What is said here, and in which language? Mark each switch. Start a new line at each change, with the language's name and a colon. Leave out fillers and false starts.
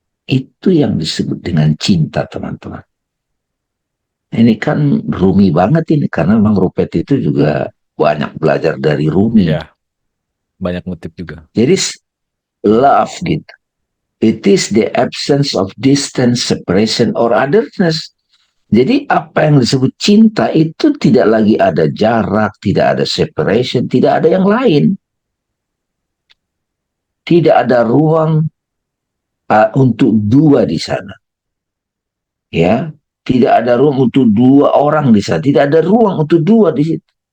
Indonesian: Itu yang disebut dengan cinta, teman-teman. Ini kan Rumi banget ini, karena memang Rupert itu juga banyak belajar dari Rumi. iya, banyak ngutip juga. Jadi love gitu.
English: It is the absence of distance, separation, or otherness.
Indonesian: Jadi apa yang disebut cinta itu tidak lagi ada jarak, tidak ada separation, tidak ada yang lain. Tidak ada ruang untuk dua di sana. Ya, tidak ada ruang untuk dua orang di sana. Tidak ada ruang untuk dua di situ.